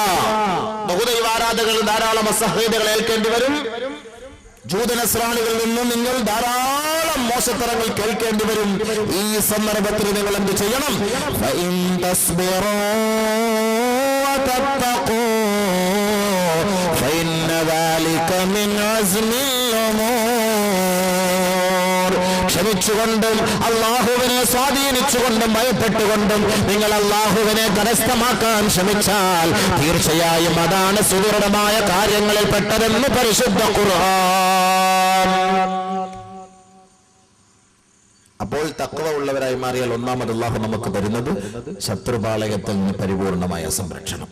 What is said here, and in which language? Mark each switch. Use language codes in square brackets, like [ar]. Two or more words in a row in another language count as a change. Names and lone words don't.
[ml] ബഹുദൈവാരാധകർ ധാരാളം അസഹ്യതകൾ ഏൽക്കേണ്ടി വരും. ജൂതനസ്രാണികളിൽ നിന്നും നിങ്ങൾ ധാരാളം മോശത്തരങ്ങൾ കേൾക്കേണ്ടി വരും. ഈ സന്ദർഭത്തിൽ നിങ്ങൾ എന്ത് ചെയ്യണം? [ar] فإن تصبروا وتتقوا ذلك من عزم الأمور. [ml] ക്ഷമിച്ചുകൊണ്ടും അള്ളാഹുവിനെ സ്വാധീനിച്ചുകൊണ്ടും ഭയപ്പെട്ടുകൊണ്ടും നിങ്ങൾ അള്ളാഹുവിനെ കരസ്ഥമാക്കാൻ ശ്രമിച്ചാൽ തീർച്ചയായും അതാണ് സുദൃഢമായ കാര്യങ്ങളിൽ പെട്ടതെന്ന് പരിശുദ്ധ ഖുർആൻ. അപ്പോൾ തഖ്വ ഉള്ളവരായി മാറിയാൽ ഒന്നാമത് അല്ലാഹു നമുക്ക് തരുന്നത് ശത്രുപാളയത്തിൽ നിന്ന് പരിപൂർണമായ സംരക്ഷണം.